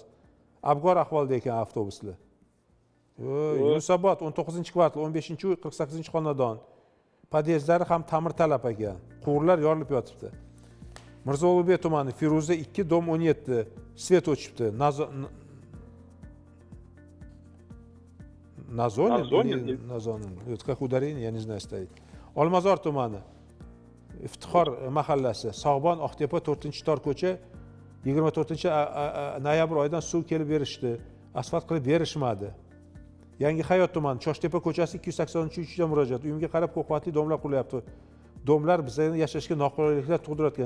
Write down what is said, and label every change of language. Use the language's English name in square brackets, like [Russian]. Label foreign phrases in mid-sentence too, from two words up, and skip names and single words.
[Uzbek] Abgor ahvolda ekan avtobuslar. Yunusobod 19-kvartal, 15-uy, 48-xonadon. Podyezdlari ham ta'mir talab ekan. Quvurlar yorilib yotibdi. Mirzo-Ulug'bek tumani, Feruza 2, dom 17, svet o'chibdi. Nazonin. [Russian] Как ударение, я не знаю, стоит. [Uzbek] Olmazor tumani, Iftixor mahallasi, Sog'bon Oqtepa 4-tor ko'cha 24-noyabr oyidan suv kelib berishdi. Asfalt qilib berishmadi. Yangi Hayot tumani, Choshtepa ko'chasi 283-da murojaat. Uyimga qarab ko'p qavatli domlar qurilyapti. Domlar bizga yashashga noqulayliklar tug'dirayotgan.